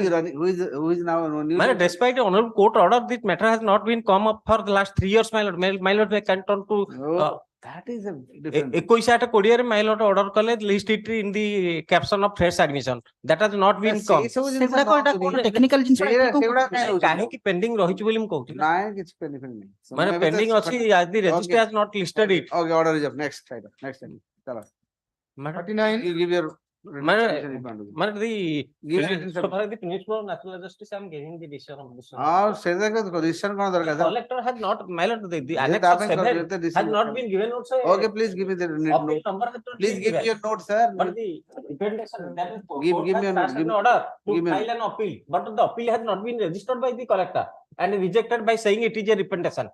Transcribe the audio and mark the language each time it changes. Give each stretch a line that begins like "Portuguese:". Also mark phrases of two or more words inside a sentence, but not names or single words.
English: Who is now on news? My lord, despite the Hon'Ble court order, this matter has not been come up for the last 3 years, my lord. My lord, they can turn to. That is a different. 21/20 ରେ my lord order kale list it in the caption of fresh admission. That has not been come. technical
Odia: କାହିଁକି pending ରହିଛି ବୋଲି ମୁଁ କହୁଛି। ନାଇଁ କିଛି pending ନାହିଁ। ମାନେ pending ଅଛି,
English: the registry has not listed it. Okay, order is up. Next item. Next item. Chalo. 39. You give your. So far the principle of natural justice, I am giving the decision of this.
Odia: ସେଟା decision କଣ ଦରକାର?
English: Collector has not, my lord, the annexer 7 has not been given also. Okay, please give me the note. Please give me your note, sir. But the representation that is give me your note. An order to file an appeal, but the appeal has not been registered by the collector and rejected by saying it is a representation.